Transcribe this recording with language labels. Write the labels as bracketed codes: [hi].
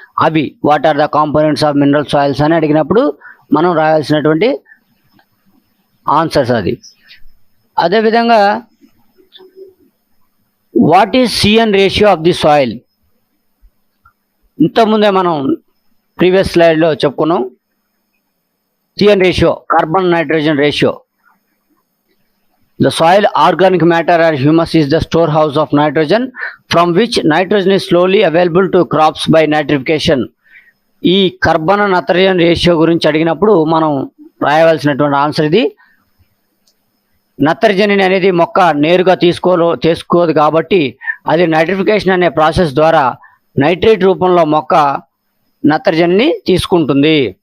[te] అవి what are the components of mineral soils అని అడిగినప్పుడు మనం రాయాల్సినటువంటి ఆన్సర్స్ అది. [en] అదేవిధంగా what is CN ratio of the soil? [te] ఇంతకుముందే మనం ప్రీవియస్ స్లైడ్లో చెప్పుకున్నాం. CN ratio, carbon nitrogen ratio. [en] The soil organic matter or humus is the storehouse of nitrogen from which nitrogen is slowly available to crops by nitrification. [te] ఈ కర్బన నత్రజన్ ratio గురించి అడిగినప్పుడు మనం రాయవలసినటువంటి answer ఇది. నత్రజని అనేది మొక్క నేరుగా తీసుకోదు కాబట్టి అది నైట్రిఫికేషన్ అనే ప్రాసెస్ ద్వారా నైట్రేట్ రూపంలో మొక్క నత్రజనిని తీసుకుంటుంది.